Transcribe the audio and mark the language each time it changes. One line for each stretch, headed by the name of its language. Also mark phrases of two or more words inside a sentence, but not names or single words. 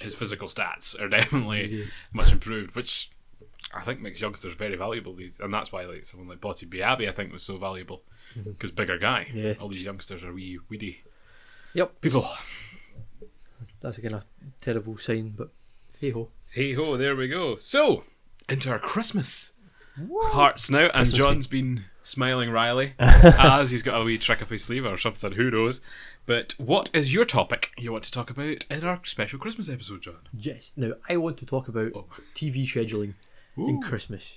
English: His physical stats are definitely much improved, which I think makes youngsters very valuable, and that's why like someone like Botti Biabi I think was so valuable because bigger guy. Yeah. All these youngsters are wee weedy. Yep. People. That's a kind of terrible sign, but hey ho. Hey ho, there we go. So into our Christmas parts now, and Christmas John's been smiling wryly as he's got a wee trick up his sleeve or something. Who knows? But what is your topic you want to talk about in our special Christmas episode, John? Yes. Now I want to talk about TV scheduling in Christmas.